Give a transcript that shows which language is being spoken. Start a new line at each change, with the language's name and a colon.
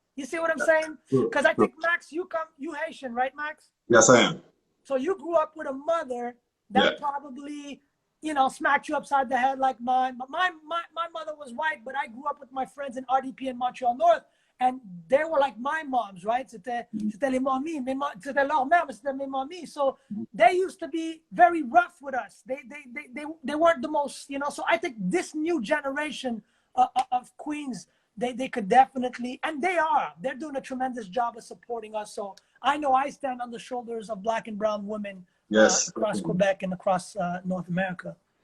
English: You see what I'm saying? Because I think, Max, you Haitian, right, Max? yes, I am. So you grew up with a mother that probably, smacked you upside the head like mine. But my mother was white, but I grew up with my friends in RDP in Montreal North, and they were like my moms, right?
French: C'était les mamies, c'était leur mère, mais c'était mes mamies.
English: So they used to be very rough with us. They weren't the most, So I think this new generation of queens, they could definitely, and they're doing a tremendous job of supporting us. So I know I stand on the shoulders of Black and brown women across Quebec and across North America.